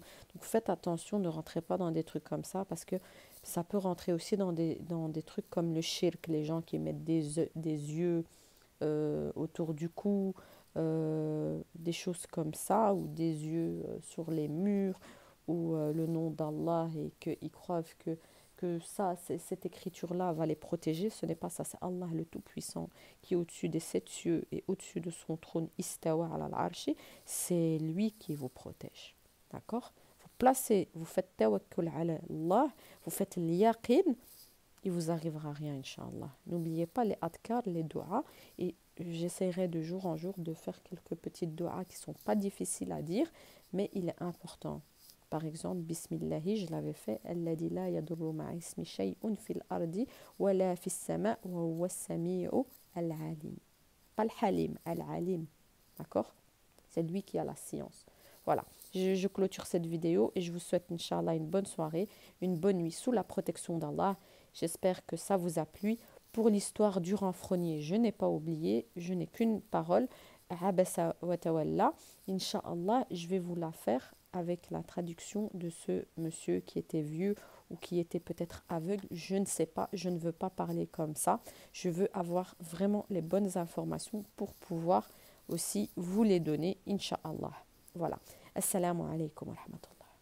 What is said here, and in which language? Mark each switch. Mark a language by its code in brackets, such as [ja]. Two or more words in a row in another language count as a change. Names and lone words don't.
[fr] Donc faites attention, ne rentrez pas dans des trucs comme ça parce que ça peut rentrer aussi dans des trucs comme le shirk, les gens qui mettent des yeux autour du cou, des choses comme ça, ou des yeux sur les murs, ou le nom d'Allah et qu'ils croient que ça, cette écriture-là va les protéger. Ce n'est pas ça, c'est Allah le Tout-Puissant qui est au-dessus des sept cieux et au-dessus de son trône [ar] استوى على العرش. [fr] C'est lui qui vous protège. D'accord? Vous placez, vous faites [ar] توكل على الله, [fr] vous faites l'yaqin, il vous arrivera rien, [ar] إن شاء الله. [fr] N'oubliez pas les adkar, les doigts, et j'essaierai de jour en jour de faire quelques petites doigts qui ne sont pas difficiles à dire, mais il est important. Par exemple, Bismillahi, je l'avais fait, [ar] الذي لا يضر مع اسمه شيء في الأرض ولا في السماء وهو السميع العليم. [fr] Pas le halim, al-alim. D'accord? C'est lui qui a la science. Voilà, je clôture cette vidéo et je vous souhaite, [ar] إن شاء الله, [fr] une bonne soirée, une bonne nuit sous la protection d'Allah. J'espère que ça vous a plu. Pour l'histoire du renfrogné, je n'ai pas oublié, je n'ai qu'une parole. [ar] عبس وتولى. إن شاء الله, [fr] je vais vous la faire avec la traduction de ce monsieur qui était vieux ou qui était peut-être aveugle. Je ne sais pas, je ne veux pas parler comme ça. Je veux avoir vraiment les bonnes informations pour pouvoir aussi vous les donner, [ar] إن شاء الله. [fr] Voilà. [ar] السلام عليكم ورحمة الله.